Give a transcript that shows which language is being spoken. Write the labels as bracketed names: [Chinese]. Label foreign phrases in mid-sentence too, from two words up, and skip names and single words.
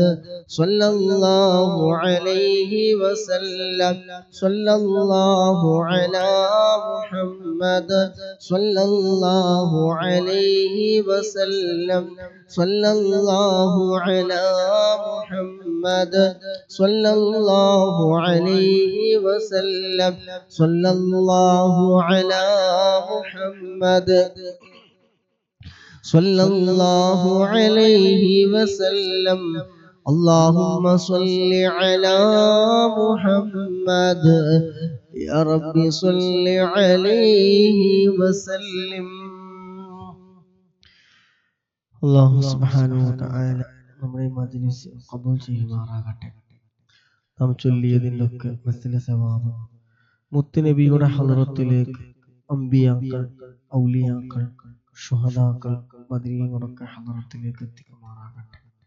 [Arabic] صلى الله عليه وسلم صلى الله على محمد صلى الله عليه وسلم صلى الله على محمد صلى الله عليه وسلم صلى الله على محمد صلى الله عليه وسلم اللهم صل على محمد يا رب صل عليه وسلم [Malayalam] അല്ലാഹു സുബ്ഹാനഹു വ തആല നമ്മുടെ മജ്‌ലിസ് ഖബൂൽ ചെയ്യുമാറാകട്ടെ. നാം ചൊല്ലിയതിൻ്റെ ഒക്കെ [Arabic] مثل ثواب [Malayalam] മുത്തുനബിയുടെ ഹളറത്തിലേക്ക് അമ്പിയാക്കൾ, ഔലിയാക്കൾ, ശുഹദാക്കൾ, ബദരീങ്ങളൊക്കെ ഹളറത്തിലേക്ക് എത്തിക്കുമാറാകട്ടെ.